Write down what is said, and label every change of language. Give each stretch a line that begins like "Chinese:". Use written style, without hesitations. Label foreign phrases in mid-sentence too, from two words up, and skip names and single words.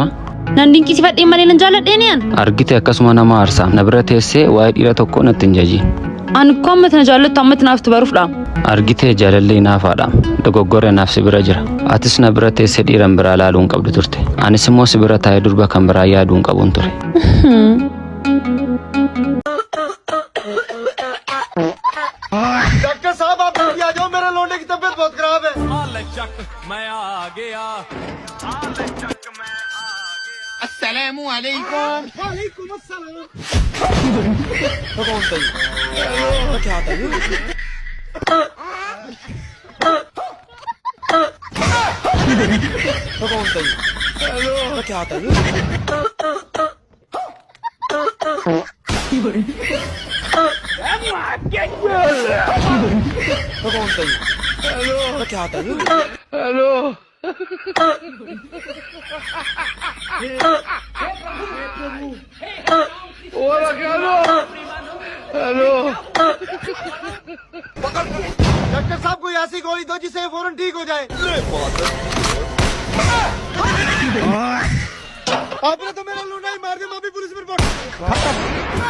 Oromo: Nan dinqisiifadhee malee nan jaalladheen yaan? Argite akkasuma nama aarsa na bira teessee waa'ee dhiira tokko natti hin jajiin. Ani ko amma tana jaallattu amma tanaaf baruufdha. Argite jaalallee naafaadha. Dogoggoree naaf si bira jira. Atis na bira teessee dhiiran biraa laaluu hin qabdu turte. Anis immoo si bira taa'ee durba kan biraa yaaduu hin qabuun ture.
Hindi: डॉक्टर साहब आप जल्दी आ जाओ मेरे लौंडे की तबीयत बहुत खराब है। मैं आ गया।
Arabic: السلام عليكم. وعليكم السلام.
Hindi: कौन था ये? क्या था ये? कौन था ये? क्या था ये? कौन था ये? क्या था ये?
English: Hello.
Spanish: Hola, Carlos.
English: Hello.
Hindi: डॉक्टर साहब कोई ऐसी गोली दो जिससे फौरन ठीक हो जाए। आपने तो मेरा लूना ही मार दिया, मैं भी पुलिस में रिपोर्ट।